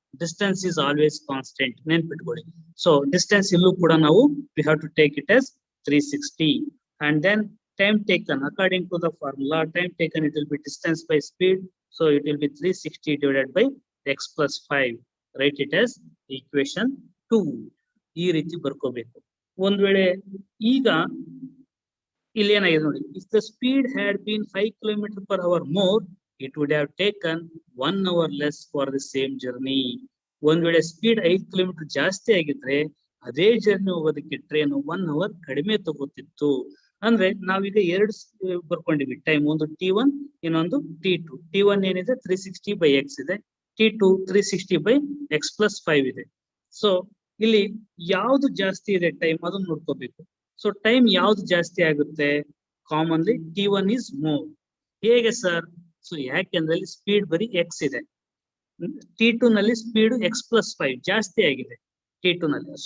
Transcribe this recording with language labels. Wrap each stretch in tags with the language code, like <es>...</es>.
<en>Distance is always constant, ನೆನ್ಪಿಟ್ಕೊಳ್ಳಿ. So distance</en> <kn>ಇಲ್ಲೂ ಕೂಡ ನಾವು</kn> <en>We have to take it as 360. And then time taken according to the formula, time taken it will be distance by speed. So it will be 360 divided by x plus 5. Write it as equation 2.</en> <kn>ಈ ರೀತಿ ಬರ್ಕೋಬೇಕು. ಒಂದ್ ವೇಳೆ ಈಗ ಇಲ್ಲಿ ಏನಾಗಿದೆ ನೋಡಿ,</kn> <en>If the speed had been 5 km per hour more, it would have taken 1 hour less for the same journey.</en> <kn>ಒಂದ್ ವೇಳೆ ಸ್ಪೀಡ್ 5 km ಜಾಸ್ತಿ ಆಗಿದ್ರೆ ಅದೇ ಜರ್ನಿ ಹೋಗೋದಕ್ಕೆ ಟ್ರೈನ್ 1 hour ಕಡಿಮೆ ತಗೋತಿತ್ತು. ಅಂದ್ರೆ ನಾವೀಗ ಎರಡು ಬರ್ಕೊಂಡಿವಿ ಟೈಮ್, ಒಂದು t1 ಇನ್ನೊಂದು t2. t1 ಏನಿದೆ 360 by x ಇದೆ, t2 360 by x plus 5 ಇದೆ. ಸೊ ಇಲ್ಲಿ ಯಾವ್ದು ಜಾಸ್ತಿ ಇದೆ ಟೈಮ್ ಅದನ್ನ ನೋಡ್ಕೋಬೇಕು. ಸೊ ಟೈಮ್ ಯಾವ್ದು ಜಾಸ್ತಿ ಆಗುತ್ತೆ, ಕಾಮನ್ಲಿ</kn> <en>t1 is more.</en> <kn>ಹೇಗೆ ಸರ್? ಸೊ ಯಾಕೆಂದ್ರೆ ಇಲ್ಲಿ ಸ್ಪೀಡ್ ಬರೀ ಎಕ್ಸ್ ಇದೆ, t2 ನಲ್ಲಿ ಸ್ಪೀಡ್ x plus 5 ಜಾಸ್ತಿ ಆಗಿದೆ t2 ನಲ್ಲಿ.</kn>